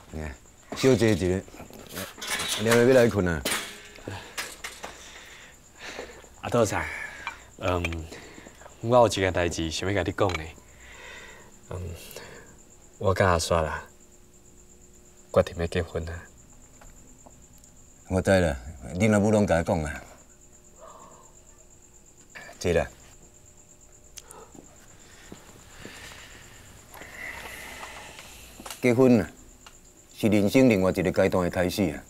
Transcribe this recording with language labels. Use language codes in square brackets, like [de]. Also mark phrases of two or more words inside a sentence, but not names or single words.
[nan] 小坐一下，了要来困啊。阿倒菜，我有一件代志想要甲你讲呢。我甲阿刷啦，决定要结婚啦。我知啦，恁阿母拢甲我讲啊。坐啦。结婚啊，是人生另外一个阶段的开始啊。